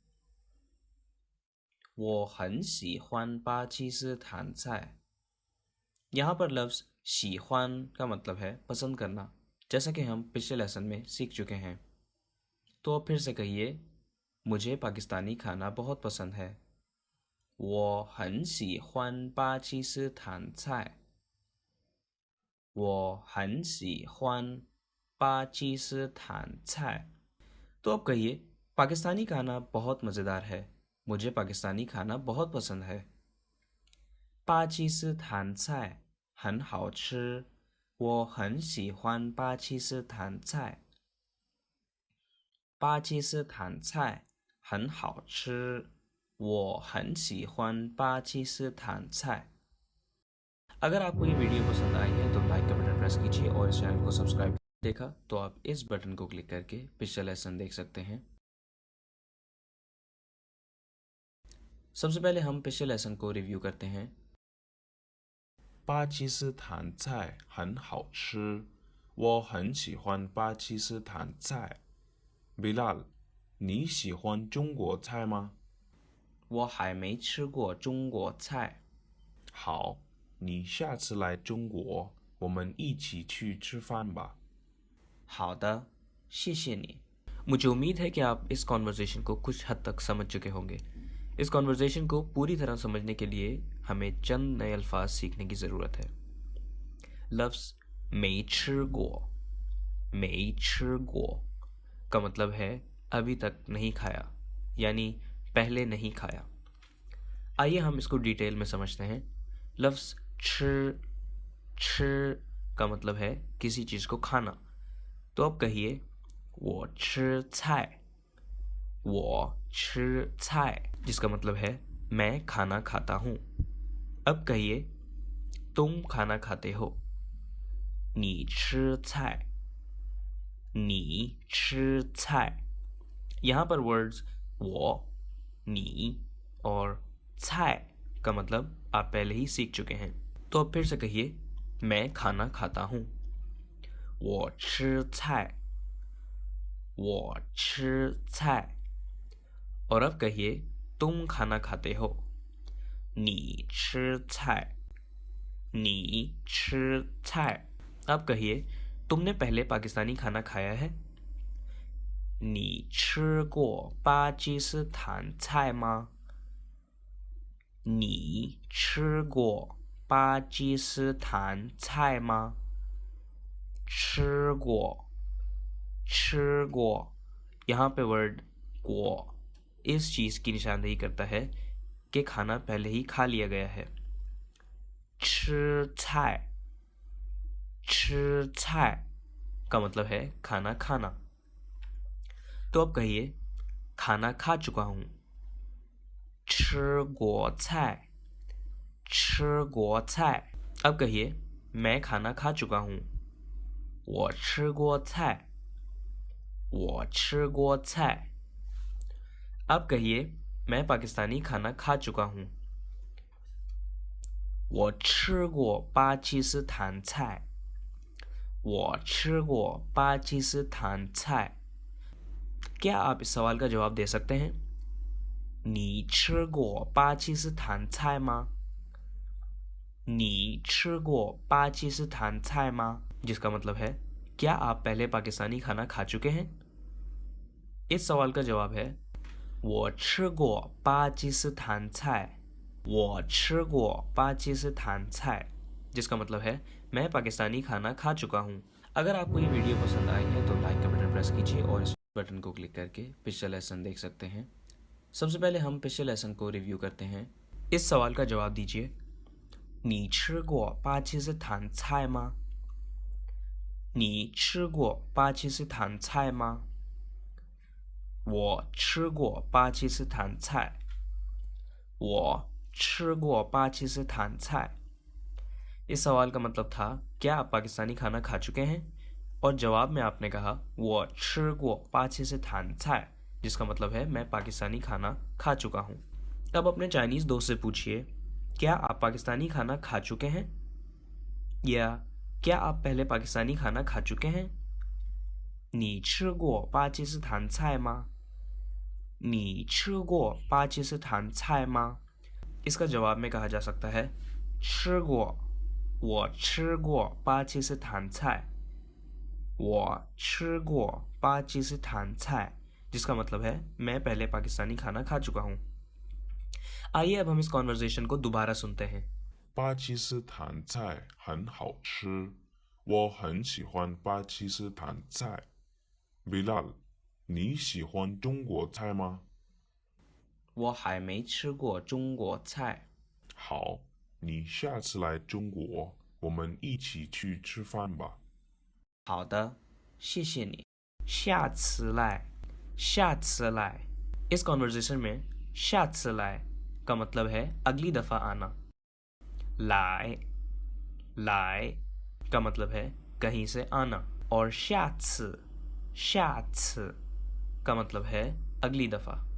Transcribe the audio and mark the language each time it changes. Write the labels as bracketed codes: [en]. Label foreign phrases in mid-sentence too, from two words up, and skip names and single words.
[zh] 我很喜欢巴基斯坦菜 [ur] یہاں پر لفظ 喜欢 کا مطلب ہے پسند کرنا، جیسا کہ ہم پچھلے لیسن میں سیکھ چکے ہیں. تو اب پھر سے کہیے مجھے پاکستانی کھانا بہت پسند ہے. [zh] 我很喜欢巴基斯坦菜我很喜欢巴基斯坦菜 [ur] تو اب کہیے پاکستانی کھانا بہت مزیدار ہے، مجھے پاکستانی کھانا بہت پسند ہے. [zh] 巴基斯坦菜很好吃我很喜欢巴基斯坦菜巴基斯坦菜很好吃我很喜欢巴基斯坦菜 [ur] اگر آپ کو یہ ویڈیو پسند آئی ہے تو لائک کا بٹن پریس کیجیے اور اس چینل کو سبسکرائب دیکھا تو آپ اس بٹن کو کلک کر کے پچھلا لیسن دیکھ سکتے ہیں. سب سے پہلے ہم پچھلے لیسن کو ریویو کرتے ہیں. [zh] 巴基斯坦菜很好吃，我很喜欢巴基斯坦菜。Bilal，你喜欢中国菜吗？我还没吃过中国菜。好，你下次来中国，我们一起去吃饭吧。好的，谢谢你। [ur] مجھے امید ہے کہ آپ اس کنورزیشن کو کچھ حد تک سمجھ چکے ہوں گے. اس کنورزیشن کو پوری طرح سمجھنے کے لیے ہمیں چند نئے الفاظ سیکھنے کی ضرورت ہے. لفظ [zh] 没吃过 没吃过 [ur] کا مطلب ہے ابھی تک نہیں کھایا، یعنی پہلے نہیں کھایا. آئیے ہم اس کو ڈیٹیل میں سمجھتے ہیں۔ لفظ 吃 کا مطلب ہے کسی چیز کو کھانا. تو اب کہیے [zh] 我吃菜我吃菜 [ur] جس کا مطلب ہے میں کھانا کھاتا ہوں. اب کہیے تم کھانا کھاتے ہو [zh] 你吃菜你吃菜 [ur] یہاں پر ورڈز 我 نی اور 菜 کا مطلب آپ پہلے ہی سیکھ چکے ہیں. تو اب پھر سے کہیے میں کھانا کھاتا ہوں [zh] 我吃菜我吃菜 [ur] اور اب کہیے تم کھانا کھاتے ہو [zh] 你吃菜你吃菜 [ur] اب کہیے تم نے پہلے پاکستانی کھانا کھایا ہے [zh] 你吃过巴基斯坦菜吗你吃过巴基斯坦菜吗？吃过，吃过 [ur] یہاں پے ورڈ کو اس چیز کی نشاندہی کرتا ہے کہ کھانا پہلے ہی کھا لیا گیا ہے. [zh] 吃菜，吃菜 [ur] کا مطلب ہے کھانا کھانا. تو اب کہیے کھانا کھا چکا ہوں. [zh] 吃过菜，吃过菜। [ur] اب کہیے میں کھانا کھا چکا ہوں. [zh] 我吃过菜，我吃过菜। [ur] اب کہیے میں پاکستانی کھانا کھا چکا ہوں. [zh] 我吃过巴基斯坦菜，我吃过巴基斯坦菜। [ur] کیا آپ اس سوال کا جواب دے سکتے ہیں? [zh] 你吃过巴基斯坦菜吗？你吃过巴基斯坦菜吗？ [ur] جس کا مطلب ہے کیا آپ پہلے پاکستانی کھانا کھا چکے ہیں? اس سوال کا جواب ہے [zh] 我吃过巴基斯坦菜，我吃过巴基斯坦菜, [ur] جس کا مطلب ہے میں پاکستانی کھانا کھا چکا ہوں. اگر آپ کو یہ ویڈیو پسند آئی ہے تو لائک کا بٹن پریس کیجیے اور اس بٹن کو کلک کر کے پچھلا لیسن دیکھ سکتے ہیں. سب سے پہلے ہم پچھلے لیسن کو ریویو کرتے ہیں. اس سوال کا جواب دیجیے. [zh] 你吃过巴基斯坦菜吗？你吃过巴基斯坦菜吗？我吃过巴基斯坦菜。我吃过巴基斯坦菜। [ur] اس سوال کا مطلب تھا کیا آپ پاکستانی کھانا کھا چکے ہیں? اور جواب میں آپ نے کہا [zh] 我吃过巴基斯坦菜, [ur] جس کا مطلب ہے میں پاکستانی کھانا کھا چکا ہوں. اب اپنے چائنیز دوست سے پوچھیے کیا آپ پاکستانی کھانا کھا چکے ہیں? یا کیا آپ پہلے پاکستانی کھانا کھا چکے ہیں? [zh] 你吃过巴基斯坦菜吗？你吃过巴基斯坦菜吗? [ur] اس کا جواب میں کہا جا سکتا ہے [zh] 吃过，我吃过巴基斯坦菜，我吃过巴基斯坦菜, [ur] جس کا مطلب ہے میں پہلے پاکستانی کھانا کھا چکا ہوں. آئیے اب ہم اس کنورزیشن کو دوبارہ سنتے ہیں. [zh] 巴基斯坦菜很好吃，我很喜欢巴基斯坦菜。Bilal，你喜欢中国菜吗？我还没吃过中国菜。好，你下次来中国，我们一起去吃饭吧。好的，谢谢你。下次来，下次来। [ur] اس کنورزیشن میں [zh] 下次来 [ur] کا مطلب ہے اگلی دفعہ آنا. [zh] 来 来 [ur] کا مطلب ہے کہیں سے آنا اور 下次 کا مطلب ہے اگلی دفعہ.